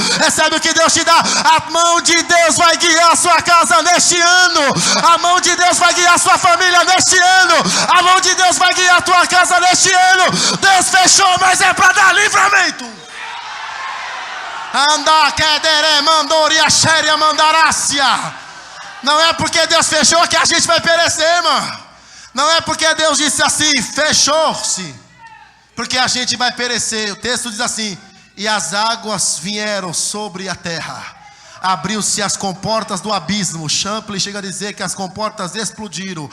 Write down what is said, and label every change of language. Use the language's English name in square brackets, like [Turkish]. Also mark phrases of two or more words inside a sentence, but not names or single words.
[Portuguese] Recebe o que Deus te dá. A mão de Deus vai guiar a sua casa neste ano. A mão de Deus vai guiar a sua família neste ano. A mão de Deus vai guiar a tua casa neste ano. Deus fechou, mas é para dar livramento. Andar quedere mandoria xéria mandarácia. Não é porque Deus fechou que a gente vai perecer, irmão. Não é porque Deus disse assim: fechou-se, porque a gente vai perecer. O texto diz assim: e as águas vieram sobre a terra. Abriu-se as comportas do abismo. Champlin chega a dizer que as comportas explodiram.